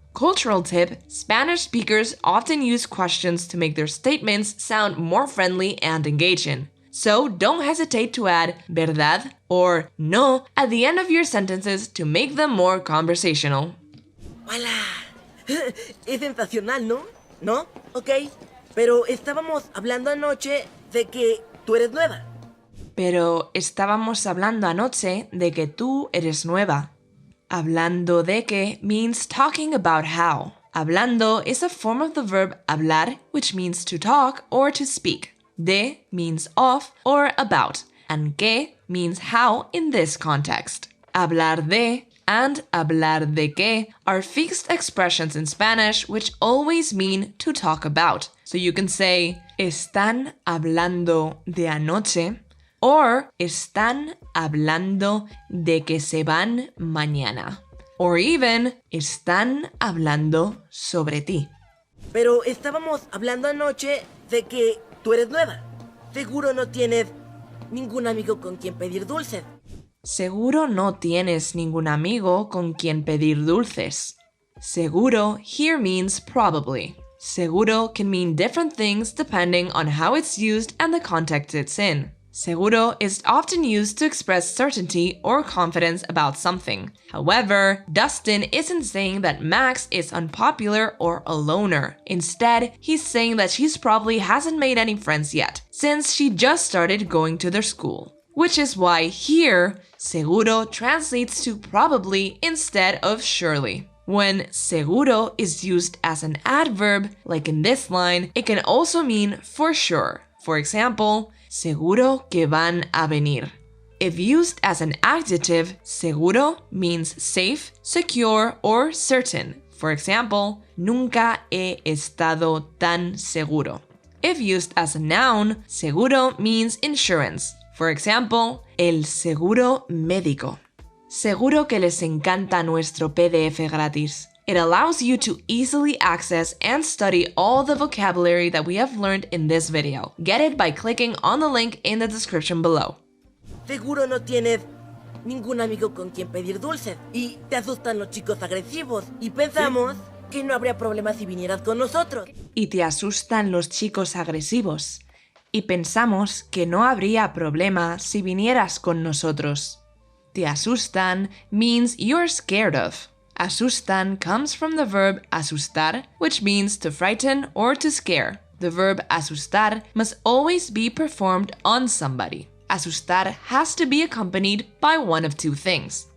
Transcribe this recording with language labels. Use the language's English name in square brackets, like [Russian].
[English] Cultural tip, Spanish speakers often use questions to make their statements sound more friendly and engaging. So don't hesitate to add verdad or no at the end of your sentences to make them more conversational. [Spanish] ¡Voilà! Es sensacional, ¿no? ¿No? Ok. Pero estábamos hablando anoche de que tú eres nueva. Pero estábamos hablando anoche de que tú eres nueva. [English] Hablando de que means talking about how. Hablando is a form of the verb hablar, which means to talk or to speak. De means of or about, and que means how in this context. Hablar de and hablar de que are fixed expressions in Spanish which always mean to talk about. So you can say, [Spanish] están hablando de anoche, [English] or [Spanish] están hablando de que se van mañana. [English] Or even, [Spanish] están hablando sobre ti. Pero estábamos hablando anoche de que tú eres nueva. Seguro no tienes ningún amigo con quien pedir dulces. Seguro no tienes ningún amigo con quien pedir dulces. [English] Seguro here means probably. Seguro can mean different things depending on how it's used and the context it's in. Seguro is often used to express certainty or confidence about something. However, Dustin isn't saying that Max is unpopular or a loner. Instead, he's saying that she probably hasn't made any friends yet, since she just started going to their school. Which is why here, seguro translates to probably instead of surely. When seguro is used as an adverb, like in this line, it can also mean for sure. For example, [Spanish] seguro que van a venir. [English] If used as an adjective, seguro means safe, secure, or certain. For example, [Spanish] nunca he estado tan seguro. [English] If used as a noun, seguro means insurance. For example, [Spanish] el seguro médico. Seguro que les encanta nuestro PDF gratis. [English] It allows you to easily access and study all the vocabulary that we have learned in this video. Get it by clicking on the link in the description below. [Spanish] Seguro no tienes ningún amigo con quien pedir dulces y te asustan los chicos agresivos y pensamos que no habría problema si vinieras con nosotros. Y te asustan los chicos agresivos. Y pensamos que no habría problema si vinieras con nosotros. [English] Te asustan means you're scared of. Asustan comes from the verb asustar, which means to frighten or to scare. The verb asustar must always be performed on somebody. Asustar has to be accompanied by one of two things.